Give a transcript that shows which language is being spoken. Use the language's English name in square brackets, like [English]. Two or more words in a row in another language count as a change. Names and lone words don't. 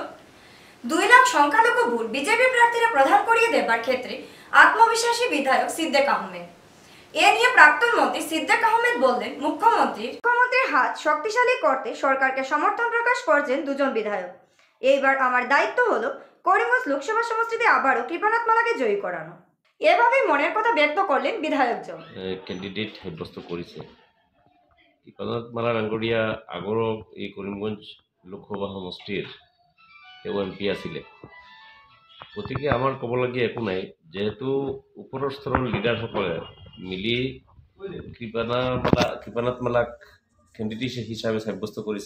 [Bangla] 2 লাখ সংখ্যালঘু ভোট বিজেপি প্রার্থীরা প্রদান করিয়ে দেবার ক্ষেত্রে আত্মবিশ্বাসী বিধায়ক সিদ্দিক আহমেদ। এ নিয়ে প্রাক্তন মন্ত্রী সিদ্দিক আহমেদ বললেন, মুখ্যমন্ত্রীর হাত শক্তিশালী করতে সরকারকে সমর্থন প্রকাশ করছেন দুজন বিধায়ক। এইবার আমার দায়িত্ব হলো করিমগঞ্জ লোকসভা সমষ্টিতে আবারও কৃপানাথ মালাকে জয়ী করানো। এভাবেই মনের কথা ব্যক্ত করলেন বিধায়কজন। [Assamese] কেন্ডিডেট সাব্যস্ত কৰিছে। কৃপানাথ মালা ডাঙৰীয়া আগৰো এই কৰিমগঞ্জ লোকসভা সমষ্টিৰ তেওঁ MP আছিলে। গতিকে আমাৰ ক'বলগীয়া একো নাই, যেহেতু ওপৰৰ স্তৰৰ লিডাৰসকলে মিলি কৃপানাথ মালাক কেণ্ডিডেট হিচাপে সাব্যস্ত কৰিছে।